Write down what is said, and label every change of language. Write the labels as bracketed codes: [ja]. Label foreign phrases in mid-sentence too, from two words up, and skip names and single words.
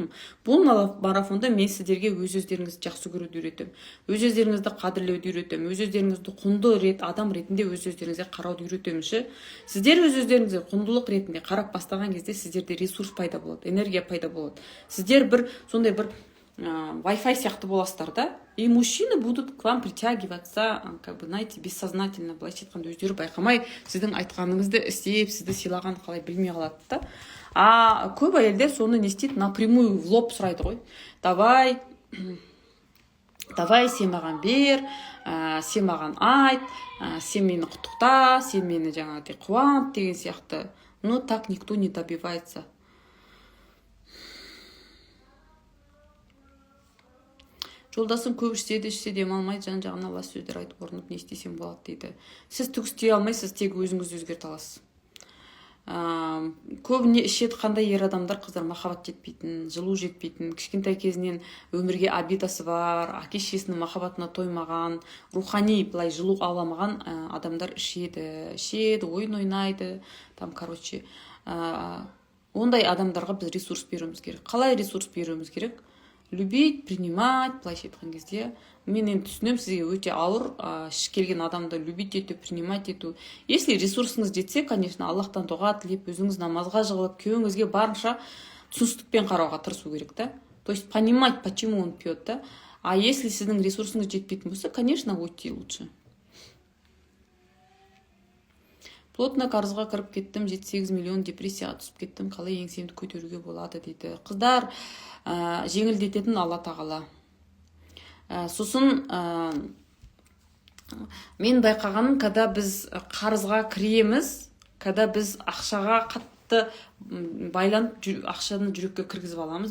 [kk] Бұл марафонда мен сіздерге өз-өздеріңізді жақсы көруді үйретемін. Өз-өздеріңізді қадірлеуді үйретемін. Өз-өздеріңізді құнды адам ретінде өз-өздеріңізге қарауды үйретемін ше. Сіздер өз-өздеріңізге құндылық ретінде қарап бастаған кезде сіздерде ресурс пайда болады, энергия пайда болады. Сіздер бір сондай бір Wi-Fi сияқты боласыздар да. [ru] И мужчины будут к вам притягиваться, как бы, знаете, бессознательно, [kk] былайша айтқанда өздері байқамай сіздің айтқаныңызды істеп, сізді сыйлаған қалай білмей қалады да. А көп әйелдер соны не істейді, [ru] напрямую в лоб [kk] сұрайды ғой. Давай сен маған бер, сен маған айт, сен мені құттықта, сен мені жаңағыдай қуант деген сияқты. [ru] Но так никто не добивается. [kk] Жолдасым көп ішсе демалмайды, жан-жағына лас сөздер айтып орнып, не істесем болады дейді. Сіз түк істей алмайсыз, тек өзіңізді өзгерте аласыз. көбіне ішеді қандай ер адамдар, қыздар, махаббат жетпейтін, жылу жетпейтін, кішкентай кезінен өмірге обидасы бар, әке шешесінің махаббатына тоймаған, рухани былай жылу аламаған адамдар ішеді, ойын ойнайды, [ru] там, короче, [kk] ондай адамдарға біз ресурс беруіміз керек. Қалай ресурс беруіміз керек? [ru] Любить, принимать, [kk] былайша айтқан кезде. Мен енді түсінемін, сізге өте ауыр келген адамды любить ету, принимать ету. Если ресурсыңыз жетсе, конечно, Аллахтан дұға тілеп, өзіңіз намазға жығылып, күйеуіңізге барынша түсіністікпен қарауға тырысу керек, да? [ru] То есть понимать, почему он пьет, да? А если [kk] сіздің ресурсыңыз жетпейтін болса, [ru] конечно, уйти лучше. [kk] Плотно қарызға кіріп кеттім, 7-8 миллион депрессияға түсіп кеттім, қалай еңсемді көтеруге болады дейді. Қыздар, жеңілдететін Алла тағала. Сосын мен байқағаным, когда біз қарызға кіреміз, когда біз ақшаға қатты байланып, ақшаны жүрекке кіргізіп аламыз.